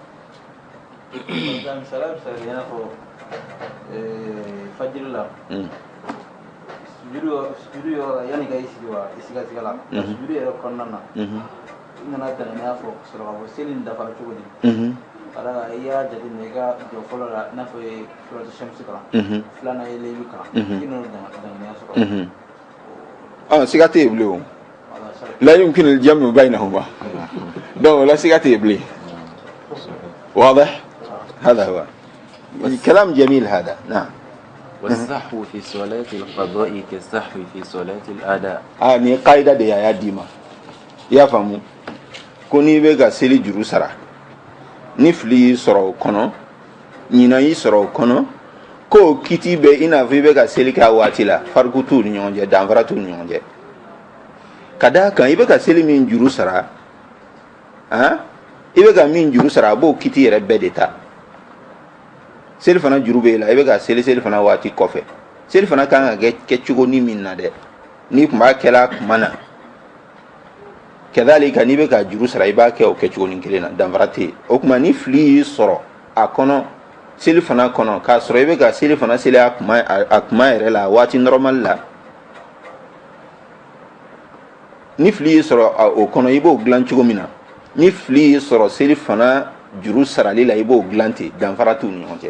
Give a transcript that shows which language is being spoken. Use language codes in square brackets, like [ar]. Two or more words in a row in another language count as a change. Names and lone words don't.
[bm] fajiri la sujudu yɔrɔ la yanni ka i sigi wa i siga la sujudu yɛrɛ kɔnɔna na i nana tɛmɛ n'a fɔ sɔrɔ ka fɔ seli nin dafara cogo di ka da i y'a jateminɛ i ka jɔ fɔlɔ la i n'a fɔ ye suratu shamsi kalan filanan ye leyilu kalan i n'o danganiya sɔrɔ siga tɛ yen bilen o la [ar] يمكن الجمع بينهما [bm] donc la siga tɛ yen bilen [ar] واضح هذا هو كلام جميل هذا نعم. والسحو في صلاة القضاء كالسحو في صلاة الأداء. [bm] ni qaida de ya dima ya famu ko ni be ga seli juru sara ni fili sɔrɔ kɔnɔ ɲina yi sɔrɔ kɔnɔ ko kiti be ina fi be ga seli ka waati la farku tu ni ɲɔgɔn cɛ danfara tu ni ɲɔgɔn cɛ ka da kan i be ka seli min juru sara i be ka min juru sara a b'o kiti yɛrɛ bɛɛ de ta seli fana juru bɛ la i bɛ ka seli fana waati kɔfɛ seli fana kan ka kɛ cogo ni min na dɛ ni tun b'a kɛla kuma na kadhalika n'i bɛ ka juru sara i b'a kɛ o kɛcogo ni kelen na danfara tɛ yen o tuma ni fili y'i sɔrɔ a kɔnɔ seli fana kɔnɔ k'a sɔrɔ i bɛ ka seli fana seli a kuma yɛrɛ la waati normal la ni fili y'i sɔrɔ o kɔnɔ i b'o dilan cogo min na ni fili y'i sɔrɔ seli fana juru sarali la i b'o dilan ten danfara t'u ni ɲɔgɔn cɛ.